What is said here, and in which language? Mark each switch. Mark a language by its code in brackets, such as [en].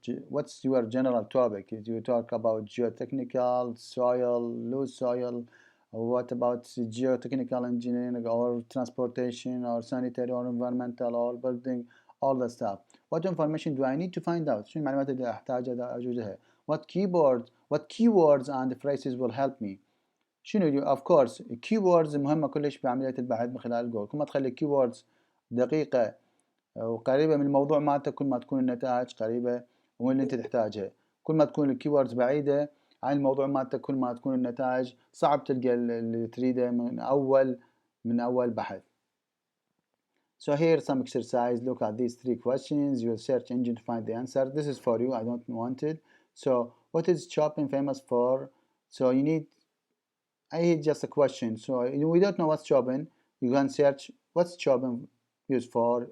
[en] What's your general topic? If you talk about geotechnical, soil, loose soil, what about geotechnical engineering or transportation or sanitary or environmental or building, all the stuff. What information do I need to find out? [ar] شو المعلومات اللي أحتاجها أوجدها؟ [en] What keywords and phrases will help me? of course [ar] keywords مهمة كلش بعملية البحث من خلال جوجل. كل ما تخلي keywords دقيقة وقريبة من الموضوع مالتك كل ما تكون النتائج قريبة وين اللي انت تحتاجها. كل ما تكون الكيوردز بعيدة عن الموضوع مالتك كل ما تكون النتائج صعب تلقى اللي تريده من أول بحث. [en] So here some exercise. Look at these 3 questions. Use search engine to find the answer. This is for you. I don't want it. So what is shopping famous for? So I hate just a question. So we don't know what's shopping. You can search what's shopping used for.